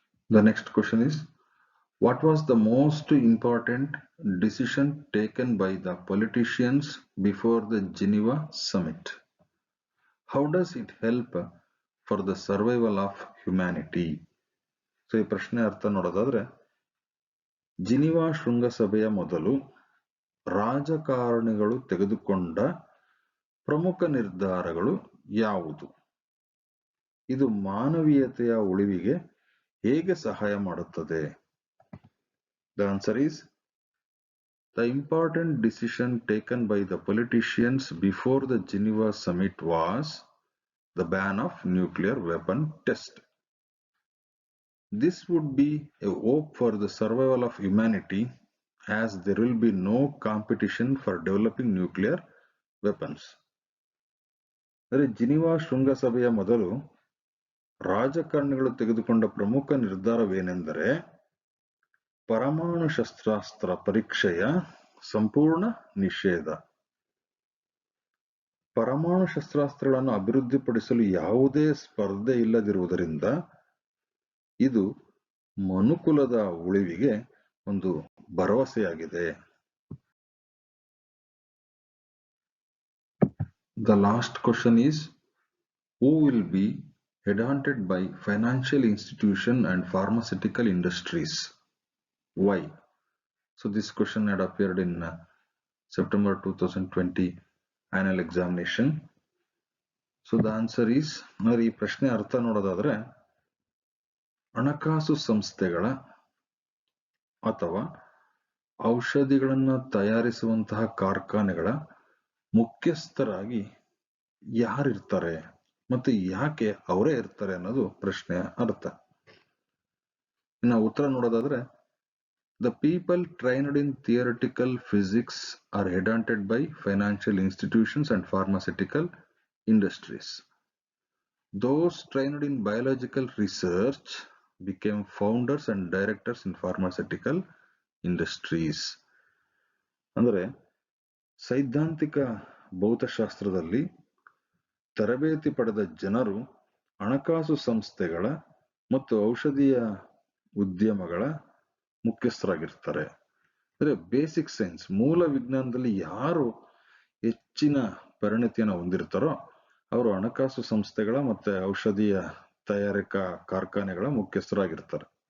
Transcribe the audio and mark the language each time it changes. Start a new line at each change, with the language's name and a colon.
English: The next question is, what was the most important decision taken by the politicians before the Geneva Summit? How does it help for the survival of humanity?
Kannada: So ಈ ಪ್ರಶ್ನೆ ಅರ್ಥ ನೋಡೋದಾದ್ರೆ, Geneva ಶೃಂಗಸಭೆಯ ಮೊದಲು ರಾಜಕಾರಣಿಗಳು ತೆಗೆದುಕೊಂಡ ಪ್ರಮುಖ ನಿರ್ಧಾರಗಳು ಯಾವುದು? ಇದು ಮಾನವೀಯತೆಯ ಉಳಿವಿಗೆ ಹೇಗೆ ಸಹಾಯ ಮಾಡುತ್ತದೆ?
English: The answer is, the important decision taken by the politicians before the Geneva Summit was the ban of nuclear weapon test. This would be a hope for the survival of humanity, as there will be no competition for developing nuclear weapons.
Kannada: ಅಂದರೆ Geneva ಶೃಂಗಸಭೆಯ ಮೊದಲು ರಾಜಕಾರಣಿಗಳು ತೆಗೆದುಕೊಂಡ ಪ್ರಮುಖ ನಿರ್ಧಾರವೇನೆಂದರೆ ಪರಮಾಣು ಶಸ್ತ್ರಾಸ್ತ್ರ ಪರೀಕ್ಷೆಯ ಸಂಪೂರ್ಣ ನಿಷೇಧ. ಪರಮಾಣು ಶಸ್ತ್ರಾಸ್ತ್ರಗಳನ್ನು ಅಭಿವೃದ್ಧಿಪಡಿಸಲು ಯಾವುದೇ ಸ್ಪರ್ಧೆ ಇಲ್ಲದಿರುವುದರಿಂದ ಇದು ಮನುಕುಲದ ಉಳಿವಿಗೆ ಒಂದು ಭರವಸೆಯಾಗಿದೆ.
English: The last question is, who will be headhunted by financial institution and pharmaceutical industries? Why? So this question had appeared in September 2020 annual examination. So the answer is,
Kannada: ಈ ಪ್ರಶ್ನೆ ಅರ್ಥ ನೋಡೋದಾದ್ರೆ, ಹಣಕಾಸು ಸಂಸ್ಥೆಗಳ ಅಥವಾ ಔಷಧಿಗಳನ್ನ ತಯಾರಿಸುವಂತಹ ಕಾರ್ಖಾನೆಗಳ ಮುಖ್ಯಸ್ಥರಾಗಿ ಯಾರಿರ್ತಾರೆ ಮತ್ತು ಯಾಕೆ ಅವರೇ ಇರ್ತಾರೆ ಅನ್ನೋದು ಪ್ರಶ್ನೆಯ ಅರ್ಥ. ಇನ್ನು ಉತ್ತರ ನೋಡೋದಾದ್ರೆ,
English: the people trained in theoretical physics are headhunted by financial institutions and pharmaceutical industries. Those trained in biological research became founders and directors in pharmaceutical industries.
Kannada: ಅಂದರೆ ಸೈದ್ಧಾಂತಿಕ ಭೌತಶಾಸ್ತ್ರದಲ್ಲಿ ತರಬೇತಿ ಪಡೆದ ಜನರು ಹಣಕಾಸು ಸಂಸ್ಥೆಗಳ ಮತ್ತು ಔಷಧೀಯ ಉದ್ಯಮಗಳ ಮುಖ್ಯಸ್ಥರಾಗಿರ್ತಾರೆ. ಅಂದರೆ ಬೇಸಿಕ್ ಸೈನ್ಸ್, ಮೂಲ ವಿಜ್ಞಾನದಲ್ಲಿ ಯಾರು ಹೆಚ್ಚಿನ ಪರಿಣತಿಯನ್ನು ಹೊಂದಿರ್ತಾರೋ ಅವರು ಹಣಕಾಸು ಸಂಸ್ಥೆಗಳ ಮತ್ತೆ ಔಷಧೀಯ ತಯಾರಿಕಾ ಕಾರ್ಖಾನೆಗಳ ಮುಖ್ಯಸ್ಥರಾಗಿರ್ತಾರೆ.